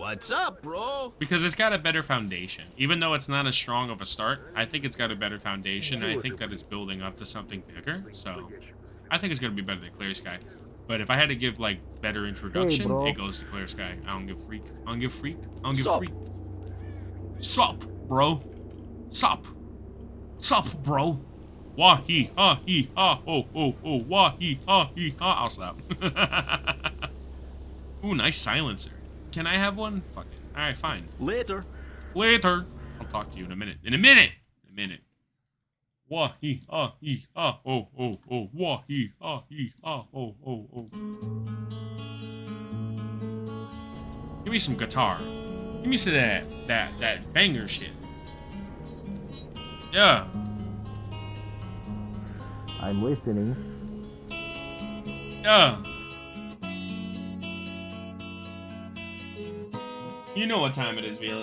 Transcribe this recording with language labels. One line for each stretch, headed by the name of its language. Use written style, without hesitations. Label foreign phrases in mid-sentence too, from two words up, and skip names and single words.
English: What's up, bro? Because it's got a better foundation. Even though it's not as strong of a start, I think it's got a better foundation. And I think that it's building up to something bigger. So I think it's going to be better than Clear Sky. But if I had to give, like, better introduction, it goes to Clear Sky. I don't give freak. I don't give freak. I don't give Sup? freak. Sup, bro. Sup. Sup, bro. Wah hee ha hee ha ho ho ho wah hee ha hee ha. I'll stop. Ooh, nice silencer. Can I have one? Fuck it. Alright, fine. Later. Later. I'll talk to you in a minute. In a minute. In a minute. Wah hee ha hee ha ho ho ho wah hee ha hee ha ho ho ho. Give me some guitar. Give me some that banger shit. Yeah. I'm listening. Yeah. You know what time it is, Velas.